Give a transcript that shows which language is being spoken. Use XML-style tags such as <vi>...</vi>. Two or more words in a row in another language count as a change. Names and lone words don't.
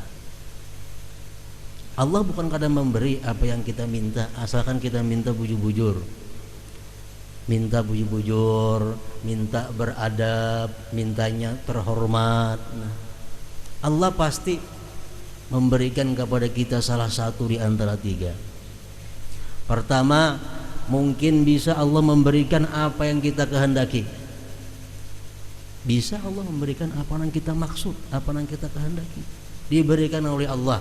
<id>Allah bukan kada memberi apa yang kita minta, asalkan kita minta bujur-bujur. Minta bujur-bujur, minta beradab, mintanya terhormat. Nah, Allah pasti memberikan kepada kita salah satu di antara 3. Pertama, mungkin bisa Allah memberikan apa yang kita kehendaki. Bisa Allah memberikan apa yang kita maksud, apa yang kita kehendaki, diberikan oleh Allah.</id>